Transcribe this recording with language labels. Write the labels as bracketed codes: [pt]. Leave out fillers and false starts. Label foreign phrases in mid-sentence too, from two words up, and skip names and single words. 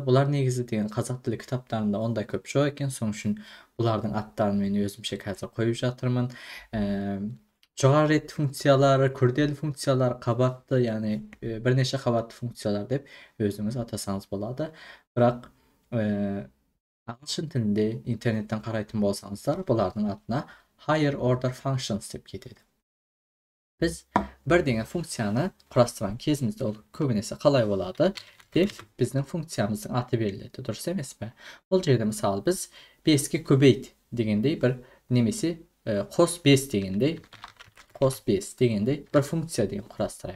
[kk] Бұлар негізі деген қазақ тілі кітаптарында ондай көп жоқ екен. Соның үшін бұлардың аттарын мен өзімше қазір қойып жатырмын. Жоғары ретті функциялар, күрделі функциялар, қабатты, яғни бірнеше қабатты функциялар деп өзіңіз атасаңыз болады. Бірақ ағылшын тілінде интернеттен қарайтын болсаңыздар, бұлардың атына [en] higher order functions [kk] деп кетеді. Біз бір деген функцияны құрастырған кезімізде ол көбінесе қалай болады? Def біздің функциямыздың аты беріледі, дұрыс емес пе? Бұл жерде мысалы біз 5-ке көбейт дегендей бір немесе қос 5 дегендей бір функция деген құрастырайық.